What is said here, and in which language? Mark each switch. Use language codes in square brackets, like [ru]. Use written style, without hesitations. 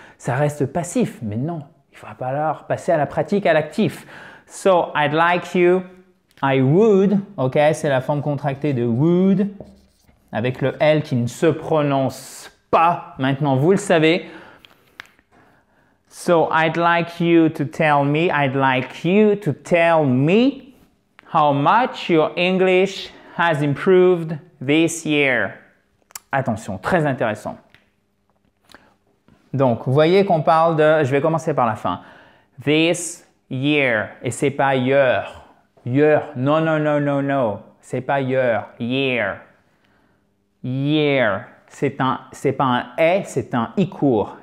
[fr] Ça reste passif, mais non, il va falloir passer à la pratique, à l'actif. [en] So, I'd like you. I would, [fr] OK, c'est la forme contractée de would, avec le L qui ne se prononce pas. Maintenant, vous le savez. [en] So, I'd like you to tell me how much your English has improved this year. [fr] Attention, très intéressant. Donc, vous voyez qu'on parle de, je vais commencer par la fin. This year, et c'est pas year. Year, non. C'est pas year, year. Year, c'est pas un « c'est un « i » court.